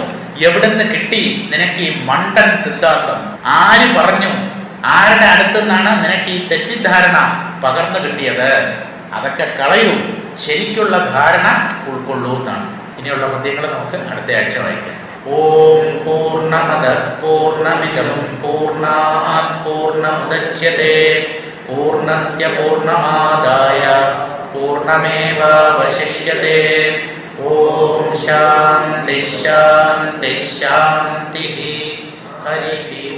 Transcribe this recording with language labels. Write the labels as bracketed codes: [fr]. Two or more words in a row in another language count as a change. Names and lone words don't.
[ml] എവിടുന്ന് കിട്ടി നിനക്ക് ഈ മണ്ടൻ സിദ്ധാന്തം? ആര് പറഞ്ഞു? ആരുടെ അടുത്തു നിന്നാണ് നിനക്ക് ഈ തെറ്റിദ്ധാരണ പകർന്നു കിട്ടിയത്? അതൊക്കെ കളയൂ, ശരിക്കുള്ള ധാരണ ഉൾക്കൊള്ളൂ എന്നാണ്. ഇനിയുള്ള പദ്യങ്ങൾ നമുക്ക് അടുത്ത ആഴ്ച വായിക്കാം. [sa] ഓം പൂർണ്ണമദഃ പൂർണ്ണമിദം പൂർണ്ണാത് പൂർണ്ണമുദച്യതേ പൂർണ്ണസ്യ പൂർണ്ണമാദായ പൂർണ്ണമേവാവശിഷ്യതേ. ഓം ശാന്തി ശാന്തി ശാന്തി. ഹരി